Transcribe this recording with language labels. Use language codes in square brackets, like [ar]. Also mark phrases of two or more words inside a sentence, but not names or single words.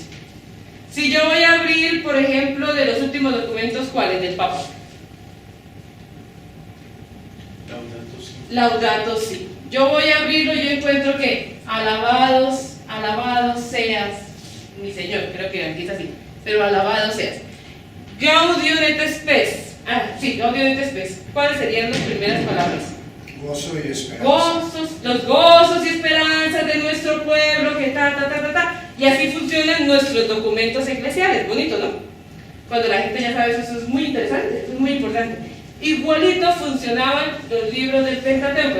[es] Si yo voy a abrir, por ejemplo, de los últimos documentos, ¿cuáles? Del Papa. Laudato Si. Yo voy a abrirlo y yo encuentro que alabados seas mi Señor, creo que empieza así, pero alabado seas. Gaudium et spes. Sí, Gaudium et spes. ¿Cuáles serían las primeras palabras? Gozo y esperanza. Gozos, los gozos y esperanzas de nuestro pueblo, que ta. Y así funcionan nuestros documentos eclesiales. Bonito, ¿no? Cuando la gente ya sabe eso es muy interesante, eso es muy importante. Igualito funcionaban los libros del Pentateuco.